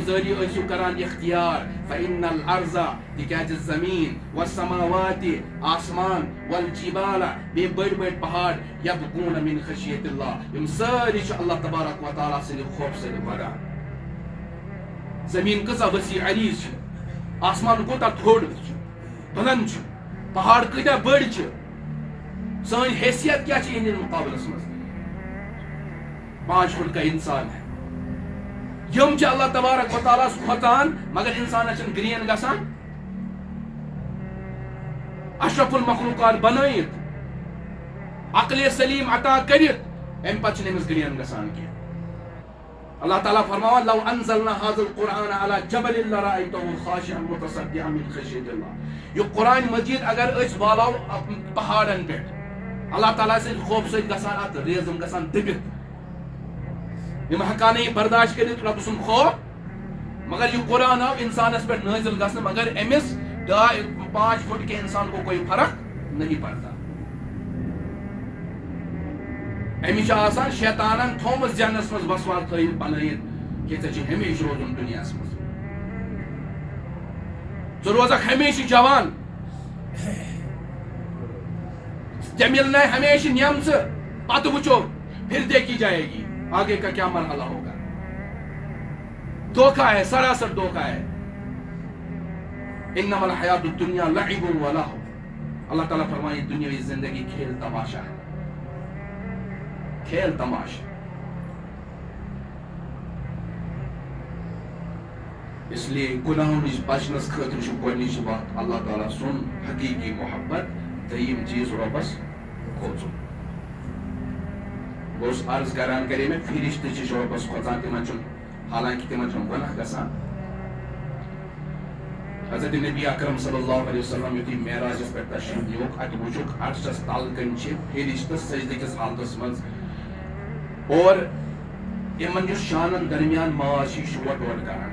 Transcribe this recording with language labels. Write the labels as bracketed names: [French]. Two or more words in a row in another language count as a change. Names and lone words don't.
[Kashmiri] زٲری ٲسِو کران اختیار [Arabic] فإن الارض [Kashmiri] تِکیازِ زمیٖن والسماوات آسمان والجبال بیٚیہِ بٔڑۍ بٔڑۍ پہاڑ [Arabic] یبکون من خشیت اللہ [Kashmiri] یِم سٲری چھِ اللہ تبارک و تعالیٰ سٕنٛدِ خوفہٕ سۭتۍ ودان زمیٖن کۭژاہ وسیع عریٖض چھِ آسمان کوٗتاہ تھوٚد چھُ بلند چھُ پہاڑ کۭتیاہ بٔڑۍ چھِ سٲنۍ حیثیت کیٛاہ چھِ یِہنٛدِس مُقابلس منٛز [Urdu] 5 فٹ کا انسان ہے [Kashmiri] یم چھِ اللہ تبارک و تعالیٰ کھۄژان مگر انسانس چھنہٕ گرین گژھان اشرف المخلوقات بنٲیِتھ عقلِ سلیٖم عطا کٔرِتھ ام پتہ چھنہٕ گرین گژھان کینٛہہ. [Arabic] اللہ تعالیٰ فرماوان لو انزلنا هذا القرآن على جبل لرأيته خاشعا متصدعا من خشية الله. [Kashmiri] یہ قرآن مجید اگر أسۍ والو پہاڑن پٮ۪ٹھ اللہ تعالیٰ سٕنٛدِ خوف سۭتۍ گژھان اتھ ریزم گژھان دٔبِتھ. یِم ہٮ۪کان نہٕ یہِ برداشت کٔرِتھ رۄبہٕ سُنٛد خوف. مگر یہ قرآن آو انسانس پہ نازل گھن [Urdu] مگر امس 2-5 فٹ کے انسان کو کوئی فرق نہیں پڑتا. [Kashmiri] امس آسان شیطانن تھومس ذہنس مز وسواس تھٲیِتھ بنٲیِتھ کہ ژےٚ چھُے ہمیشہِ روزُن دُنیاہس منٛز. ژٕ روزکھ ہمیشہِ جوان. ژےٚ ملنے ہمیشہِ نعمژٕ پتہٕ وٕچھو [Urdu] پھر دیکھی جائے گی آگے کا کیا مرحلہ ہوگا. دھوکہ ہے, سراسر دھوکہ ہے. [Arabic] انما الحیات الدنیا لعب و لہو. [Urdu] اللہ تعالیٰ فرمائے دنیاوی زندگی کھیل تماشا ہے, کھیل تماشا. [Kashmiri] اس لیے گناہوں نش بچنس خاطر چھُ گۄڈنِچ وقت اللہ تعالیٰ سُن حقیقی محبت, دوٚیِم چیٖز رۄبس کھوژُن. بہٕ اوسُس عرض کران کرے مےٚ فرشتہٕ چھِ رۄبس کھوژان تِمن چھُنہٕ حالانکہ تمن چھُنہٕ گۄناہ گژھان. حضرت نبی اکرم صلی اللہ علیہ وسلم یُتھُے معراجس پٮ۪ٹھ تشریف نیوٗکھ اتہِ وٕچھُکھ عرشس تل کٔنۍ چھِ فرشتہٕ سجدٕ کِس حالتس منٛز اور یِمن یُس شانن درمیان ماز چھُ یہِ چھُ وۄٹ وۄٹ کران.